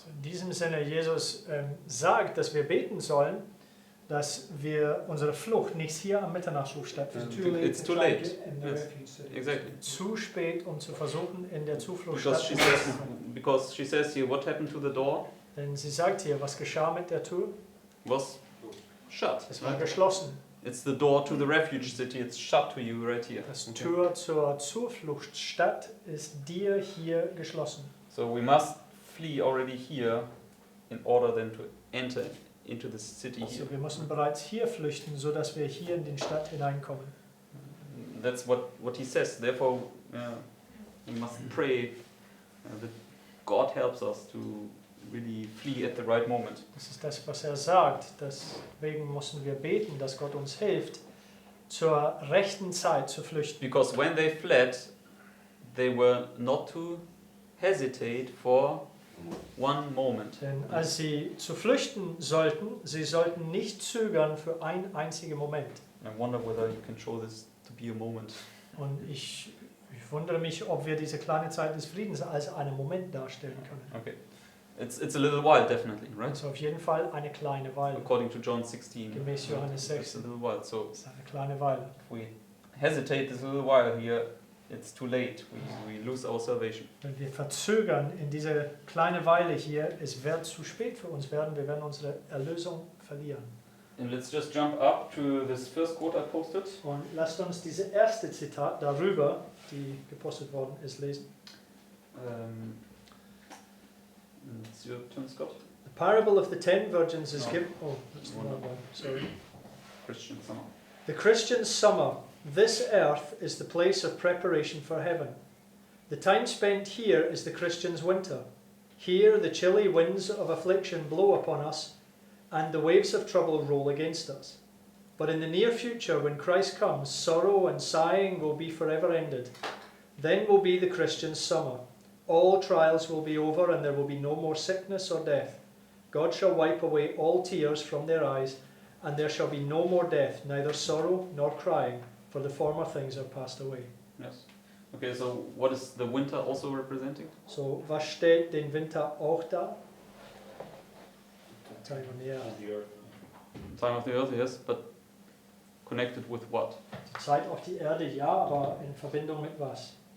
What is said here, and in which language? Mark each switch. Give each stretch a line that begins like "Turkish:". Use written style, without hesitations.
German: In diesem Sinne, Jesus sagt, dass wir beten sollen, dass wir unsere Flucht nicht hier am Mitternachtsruf stattfindet.
English: It's too late. In the Yes. refuge city. Exactly.
German: Zu spät, um zu versuchen, in der Zuflucht
English: Because she says here, what happened to the door
German: Denn sie sagt hier, was geschah mit der Tür?
English: was shut.
German: Es war geschlossen.
English: It's the door to the refuge city. It's shut to you right here.
German: Das
English: Okay.
German: Tür zur Zufluchtsstadt ist dir hier geschlossen.
English: So we must flee already here in order then to enter into the city here.
German: Also wir müssen bereits hier flüchten, so dass wir hier in die Stadt hineinkommen.
English: That's what he says. Therefore, we must pray that God helps us to really flee at the right moment.
German: Das ist das, was er sagt. Deswegen müssen wir beten, dass Gott uns hilft, zur rechten Zeit zu flüchten.
English: Because when they fled, they were not to hesitate for one moment.
German: Denn als sie zu flüchten sollten, sie sollten nicht zögern für einen einzigen Moment.
English: I wonder whether you can show this to be a moment.
German: Und ich wundere mich, ob wir diese kleine Zeit des Friedens als einen Moment darstellen können.
English: Okay. It's a little while, definitely, right?
German: Also auf jeden Fall eine kleine Weile.
English: According to John 16.
German: Gemäß Johannes
English: It's a 16. little while. So
German: Das ist eine kleine Weile.
English: if we hesitate this little while here, it's too late. We lose our salvation.
German: Wenn wir verzögern in diese kleine Weile hier, es wird zu spät für uns werden, wir werden unsere Erlösung verlieren.
English: And let's just jump up to this first quote I posted.
German: Und lasst uns diese erste Zitat darüber, die gepostet worden ist, lesen.
English: It's your turn, Scott. The parable of the 10 virgins is given. Oh, that's the wrong one. Sorry. Christian summer. The Christian's summer. This earth is the place of preparation for heaven. The time spent here is the Christian's winter. Here the chilly winds of affliction blow upon us, and the waves of trouble roll against us. But in the near future, when Christ comes, sorrow and sighing will be forever ended. Then will be the Christian's summer. All trials will be over, and there will be no more sickness or death. God shall wipe away all tears from their eyes, and there shall be no more death, neither sorrow nor crying, for the former things are passed away. Yes. Okay, so what is the winter also representing?
German: So, was stellt den Winter auch dar?
English: Time on the earth. The earth. Time of the earth, yes, but connected with what?
German: Die Zeit auf die Erde, ja, aber in Verbindung mit was?